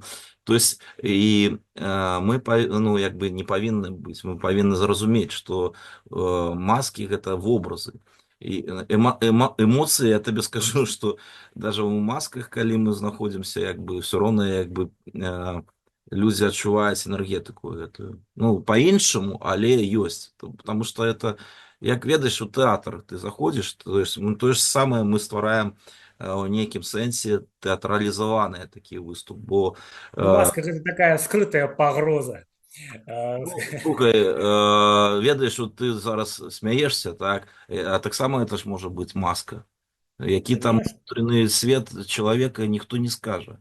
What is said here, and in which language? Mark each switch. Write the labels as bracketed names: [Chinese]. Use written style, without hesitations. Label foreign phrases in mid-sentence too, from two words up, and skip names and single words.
[Russian] То есть, [Belarusian] і мы, ну, як бы не павінны быць, мы павінны зразумець, што маскі гэта вобразы. І эмоцыі, я табе скажу, што даже у масках, калі мы знаходзімся, як бы все роўна, як бы людзі адчуваюць энергетыку гэтую. Ну, по-іншаму, але ёсць. [Russian] Потому что это, [Belarusian] як ведаеш, у тэатр ты заходзіш, [Russian] то есть, то же самое [Belarusian] мы ствараем у нейкім сэнсе тэатралізаваныя такі выступ, бо маска гэта такая скрытая пагроза. Ну, слухай, ведаеш, от ты зараз смяешся, так, а таксама это ж можа быць маска, які там унутраны свет чалавека ніхто не скажа.